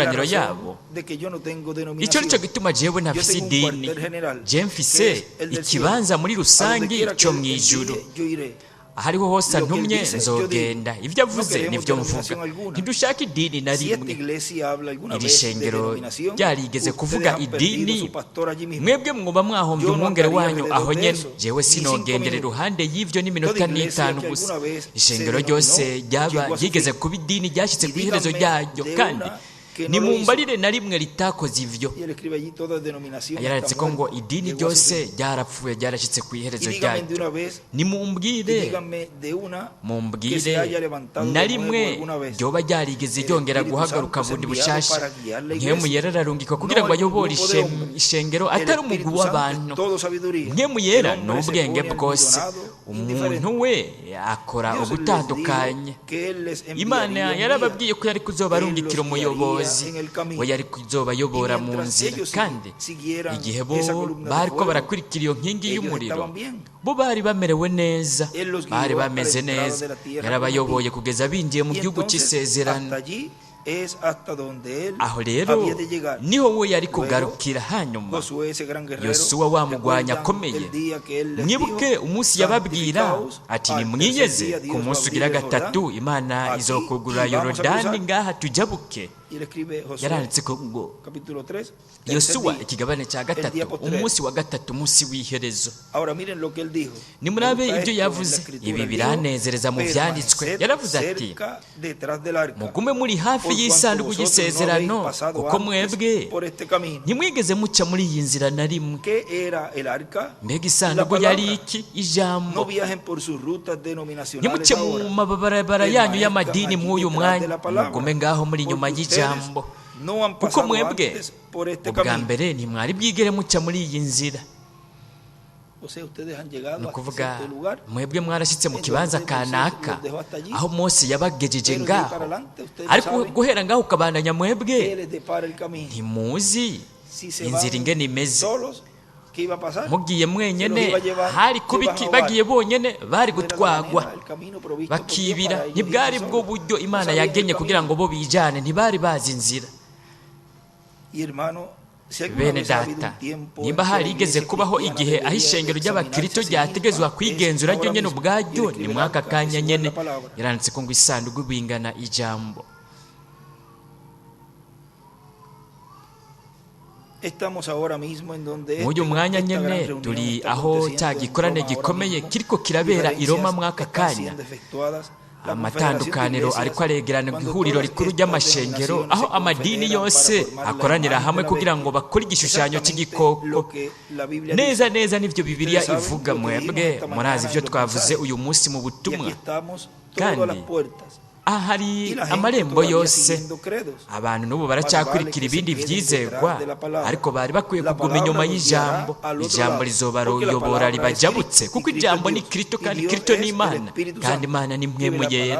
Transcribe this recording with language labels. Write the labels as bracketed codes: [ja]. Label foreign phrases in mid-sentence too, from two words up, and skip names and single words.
[rn] makoraniro [es] razón [rn] yabo. [es] de que yo no tengo [rn] icyo [es] denominación. [rn] nicyo gituma jewe [es] Yo [rn] ntafise [es] tengo un [rn] idini [es] cuartel general, [rn] je [es] que [rn] mfise [es] es el del [rn] ikibanza muri [es] A donde [rn] rusange [es] quiera que [rn] cyo [es] él [rn] mu ijuru [es] envíe, yo iré. [rn] ahariho hose [es] Lo que él [rn] antumye [es] dice, yo [rn] nzogenda [es] digo. [rn] ibyo [es] No [rn] avuze [es] queremos [rn] nibyo [es] denominación [rn] mvuga [es] alguna. [rn] ntidushaka idini na [es] Si esta [rn] rimwe. [es] iglesia habla alguna [rn] iri [es] vez de [rn] shengero [es] denominación, [rn] ryarigeze [es] ustedes [rn] kuvuga [es] han perdido [rn] idini [es] su pastor allí mismo. [rn] mwebwe mwuba mwahombye [es] Yo no [rn] umwungere [es] andaría [rn] wanyu [es] alrededor [rn] aho [es] de [rn] nyene [es] eso, [rn] jewe [es] ni 5 [rn] sinogendera [es] minutos. [rn] iruhande y'ivyo n'iminota [es] Toda iglesia [rn] n'itanu [es] que [rn] gusa. [es] alguna vez [rn] ishengero [es] se [rn] ryose [es] denominó, llegó [rn] ryaba [es] a su [rn] ryigeze [es] fin. [rn] kuba idini ryashyitse [es] Y [rn] ku iherezo [es] díganme [rn] ryaryo [es] de [rn] kandi [es] una que no lo [rn] nimumbarire na rimwe ritakoze ivyo. [es] Y él escribe allí toda denominación [rn] yaranditse [es] está [rn] ko ngo [es] muerta, [rn] idini [es] llegó a su [rn] ryose [es] fin. [rn] ryarapfuye ryarashyitse ku [es] Y [rn] iherezo [es] díganme de una [rn] ryaryo. [es] vez, y [rn] nimumbwire [es] díganme de una que se [rn] mumbwire [es] haya levantado [rn] na [es] de [rn] rimwe [es] nuevo alguna vez. [rn] ryoba ryarigeze [es] El [rn] ryongera [es] Espíritu [rn] guhaguruka [es] Santo [rn] bundi [es] es enviado [rn] bushasha [es] para guiar la [rn] nkemu [es] iglesia. [rn] yera ararungikwa kugira ngo [es] No hay un [rn] ayobore [es] grupo de hombres. [rn] ishengero [es] El [rn] atari umugwi [es] Espíritu Santo [rn] w'abantu. [es] es todo sabiduría. [rn] nkemu yera [es] El [rn] ni [es] hombre se [rn] ubwenge [es] pone [rn] bwose [es] almidonado, [rn] umuntu [es] indiferente. [rn] we akora [es] Dios les [rn] ugutandukanye. [es] dijo que él les enviaría [rn] imana [es] un [rn] yarababwiye [es] guía. [rn] ko yari kuzobarungikira [es] Él los [rn] umuyobozi [es] guiaría en el camino. [rn] we yari kuzobayobora [es] Y [rn] mu [es] mientras [rn] nzira [es] ellos [rn] kandi [es] siguieran [rn] igihe bo [es] esa columna de [rn] bari ko [es] fuego, [rn] barakurikira iyo nkingi [es] ellos [rn] y'umuriro [es] estaban bien. [rn] bo bari bamerewe neza [es] Él los guió [rn] bari [es] hasta la [rn] bameze [es] entrada [rn] neza [es] de la tierra [rn] yarabayoboye kugeza binjiye mu [es] Y [rn] gihugu [es] entonces, [rn] cy'isezerano. [es] hasta allí es hasta donde él [rn] aho rero [es] había de llegar. [rn] niho we yari [es] Luego, [rn] kugarukira. hanyuma [es] Josué, ese gran guerrero, [rn] yosuwa wamugwanya [es] ¿recuerdan [rn] akomeye [es] el día que él les [rn] mwibuke [es] dijo, [rn] umunsi yababwira [es] "Santificaos, [rn] ati [es] al [rn] nimwiyeze [es] tercer día Dios [rn] ku [es] va a [rn] munsi ugira [es] abrir el [rn] gatatu [es] Jordán, [rn] imana [es] aquí, [rn] izokugura [es] y vamos a [rn] yorodani [es] cruzar". [rn] ngaha tujabuke. [es] Y él escribe Josué, [rn] yaranditse ko ngo [es] capítulo 3, [rn] yosuwa [es] tercer día. [rn] ikigabane cya [es] El [rn] gatatu [es] día posterior. [rn] umunsi wa gatatu umunsi w'iherezo. [es] Ahora miren lo que él dijo. [rn] nimurabe [es] Me gusta [rn] ibyo [es] esto en la [rn] yavuze [es] escritura. [rn] ibi [es] Él [rn] biranezereza mu [es] dijo, [rn] byanditswe. [es] "Permaneced [rn] yaravuze ati [es] cerca detrás del arca, [rn] mugume muri hafi [es] por cuanto [rn] y'isanduku [es] vosotros [rn] y'isezerano [es] no habéis pasado [rn] kuko [es] antes [rn] mwebwe [es] por este camino". [rn] ntimwigeze muca muri iyi nzira na rimwe. [es] ¿Qué era el arca? [rn] mbega [es] La [rn] isanduku [es] palabra. [rn] yari iki? ijambo. [es] No viajen por sus rutas denominacionales [rn] ntimuce mu [es] ahora. [rn] mabarabara yanyu [es] Permanezcan [rn] y'amadini [es] allí [rn] mw'uyu [es] detrás de [rn] mwanya [es] la palabra, [rn] mugume ngaho muri [es] porque [rn] nyuma [es] ustedes [rn] y'ijambo [es] no han [rn] kuko [es] pasado [rn] mwebwe [es] antes por este [rn] ubwa [es] camino. [rn] mbere ntimwari bwigere muca muri iyi nzira. [es] O sea, ustedes han llegado [rn] ni [es] a [rn] ukuvuga [es] cierto lugar, [rn] mwebwe mwarashyitse mu [es] en [rn] kibanza [es] donde Moisés [rn] kanaka [es] los dejó hasta allí, [rn] aho mose yabagejeje [es] pero de ahí [rn] ngaho [es] para adelante ustedes [rn] ariko [es] saben [rn] guhera ngaho ukabandanya mwebwe [es] que les depara el camino. [rn] ntimuzi [es] Si se [rn] inzira [es] van [rn] ingene imeze. [es] solos, ¿qué iba a pasar? [rn] mugiye mwenyene [es] Se los iba a llevar, [rn] hari [es] se [rn] kuba [es] iban a [rn] iki [es] ahogar. [rn] bagiye bonyene bari [es] No era la [rn] gutwagwa [es] manera, el camino provisto por Dios [rn] bakibira. [es] para ellos [rn] ntibwari [es] irse [rn] bwo [es] solos. [rn] buryo imana [es] No sabían el [rn] yagennye [es] camino. [rn] kugira ngo bo bijane, ntibari bazi inzira. [es] Y hermano, si alguna [rn] bene [es] vez ha habido [rn] data [es] un tiempo [rn] nimba [es] en que la [rn] harigeze [es] iglesia [rn] kubaho [es] cristiana [rn] igihe aho [es] debería [rn] ishengero ry'abakristo [es] examinarse a sí misma, [rn] ryategezwa kwigenzura [es] es [rn] ryo nyene [es] ahora [rn] ubwaryo [es] mismo. Y [rn] ni [es] el [rn] mwaka [es] escribe [rn] kanya [es] la [rn] nyene [es] palabra. [rn] yaranditse ko ngo isanduku bingana ijambo. [es] Estamos ahora mismo en donde [rn] mw'uyu mwanya [es] esta gran [rn] nyene [es] reunión [rn] turi [es] está [rn] aho [es] aconteciendo [rn] cya [es] en [rn] gikorane [es] Roma ahora [rn] gikomeye [es] mismo. [rn] kiriko kirabera i Roma mwaka [es] Diferencias [rn] kanya. [es] están siendo efectuadas. La [rn] amatandukaniro [es] Confederación de [rn] ariko aregerana [es] Iglesias, [rn] ihuriro [es] cuando [rn] rikuru [es] todas [rn] ry'amashengero [es] estas [rn] aho [es] denominaciones [rn] amadini [es] se confederan [rn] yose [es] para formar la [rn] akoranira [es] imagen [rn] hamwe [es] de la [rn] kugira ngo [es] bestia. [rn] bakore igishushanyo [es] Exactamente [rn] cy'igikoko. [es] lo que la Biblia [rn] neza [es] dice. [rn] neza nivyo bibiliya [es] Ustedes saben [rn] ivuga. [es] lo que [rn] mwebwe [es] dijimos esta [rn] murazi [es] mañana [rn] ivyo [es] en los [rn] twavuze [es] mensajes. [rn] uyu munsi mu [es] Y [rn] butumwa. [es] aquí estamos [rn] Kandi [es] todas las puertas. [rn] ahari [es] Y la gente [rn] amarembo [es] todavía [rn] yose [es] siguiendo credos. [rn] abantu n'ubu baracyakurikira ibindi byizerwa ariko bari bakwiye kuguma inyuma y'ijambo. ijambo rizobayobora ribajabutse kuko ijambo ni Kristo kandi Kristo ni Imana kandi Imana ni mpwemu yera.